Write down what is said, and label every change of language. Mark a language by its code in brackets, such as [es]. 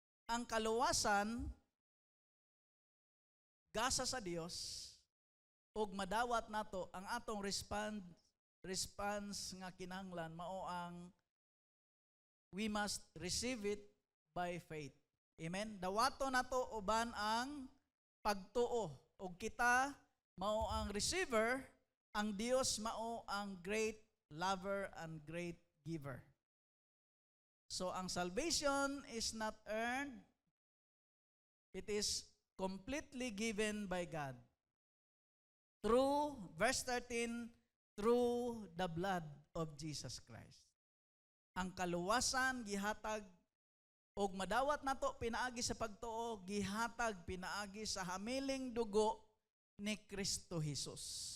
[ceb] Ang kaluwasan gasa sa Dios ug madawat nato ang atong response nga kinahanglan mao ang [en] we must receive it by faith. [ceb] Amen. Dawato nato uban ang pagtuo ug kita mao ang receiver, ang Dios mao ang [en] great lover and great giver. So ang salvation is not earned, it is completely given by God. Through, verse 13, through the blood of Jesus Christ. [ceb] Ang kaluwasan gihatag og madawat nato pinaagi sa pagtuo, gihatag pinaagi sa hamiling dugo ni Kristo Jesus.